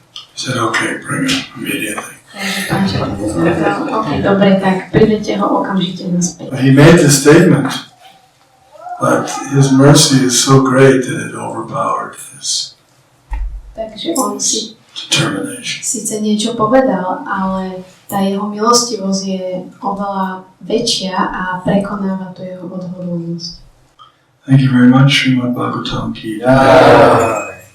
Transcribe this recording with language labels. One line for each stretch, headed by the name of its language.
English: He said, okay, bring him immediately.
Slovak: Takže pán Chaitanya povedal, ok, dobre, tak prinete ho okamžite naspäť.
English: He made the statement, but his mercy is so great that it overpowered his
Slovak: Takže on si
English: determination.
Slovak: síce niečo povedal, ale tá jeho milostivosť je oveľa väčšia a prekonáva to jeho odhodlanosť.
English: Thank you very much, Srimad Bhagavatam Ki Jai.